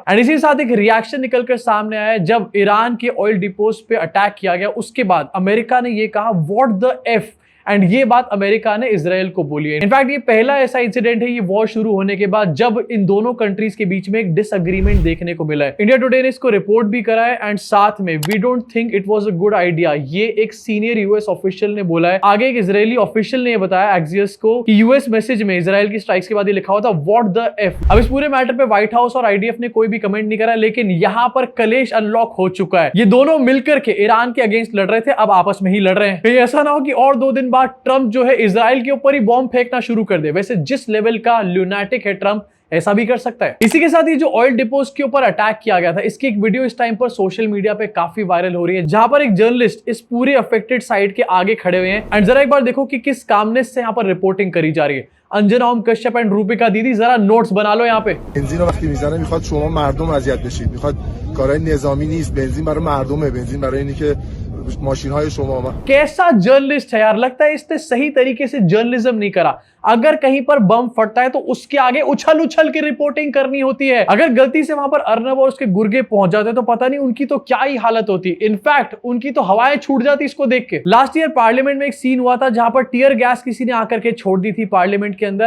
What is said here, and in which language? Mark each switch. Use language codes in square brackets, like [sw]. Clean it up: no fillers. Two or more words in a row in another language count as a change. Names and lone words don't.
[hi] एंड इसी के साथ एक रिएक्शन निकलकर सामने आया है। जब ईरान के [en] oil depots [hi] पे अटैक किया गया, उसके बाद अमेरिका ने ये कहा [en] what the F, and [hi] ये बात अमेरिका ने इजराइल को बोली है। इनफैक्ट ये पहला ऐसा इंसिडेंट है ये वॉर शुरू होने के बाद जब इन दोनों कंट्रीज के बीच में एक डिसएग्रीमेंट देखने को मिला है। इंडिया टुडे ने इसको रिपोर्ट भी करा है एंड साथ में [en] we don't think it was a good idea, [hi] ये एक [en] senior US official [hi] ने बोला है। आगे एक [en] Israeli official [hi] ने बताया एक्सियस को कि [en] US message [hi] में इजराइल की स्ट्राइक्स के बाद ये लिखा हुआ था [en] what the F. [hi] अब इस पूरे मैटर पे व्हाइट हाउस और आईडीएफ ने कोई भी कमेंट नहीं करा, लेकिन यहां पर कलेश अनलॉक हो चुका है। ये दोनों मिलकर के ईरान के अगेंस्ट लड़ रहे थे, अब आपस में ही लड़ रहे हैं। कहीं ऐसा ना हो कि और 2 दिन बाद ट्रंप जो है इजराइल के ऊपर ही बॉम्ब फेंकना शुरू कर दे। वैसे जिस लेवल का ल्यूनाटिक है ट्रंप, ऐसा भी कर सकता है। इसी के साथ ये जो [en] oil depots [hi] के ऊपर अटैक किया गया था, इसकी एक वीडियो इस टाइम पर [en] social media [hi] पे काफी वायरल हो रही है, जहां पर एक जर्नलिस्ट इस पूरे [en] affected side [hi] के आगे खड़े हुए हैं। एंड जरा एक बार देखो कि किस कामनेस से यहाँ पर रिपोर्टिंग करी जा रही है। अंजना ओम कश्यप एंड रूपिका दीदी जरा नोट्स बना लो यहाँ पे। [fa] बेंजीन वقتی میزنه میخواد شما مردم اذیت بشید، میخواد کارهای نظامی نیست، بنزین برای مردمه، بنزین برای اینی که ماشین‌های شما। [hi] कैसा जर्नलिस्ट है यार, लगता है इसने सही तरीके से जर्नलिज्म नहीं करा। अगर कहीं पर बम फटता है तो उसके आगे उछल उछल के रिपोर्टिंग करनी होती है। अगर गलती से वहां पर अर्नब और उसके गुर्गे पहुंच जाते तो पता नहीं उनकी तो क्या ही हालत होती। इनफैक्ट उनकी तो हवाएं छूट जाती इसको देख के। [en] last year parliament [hi] में एक सीन हुआ था जहां पर [en] tear gas [hi] किसी ने आकर के छोड़ दी थी पार्लियामेंट के अंदर।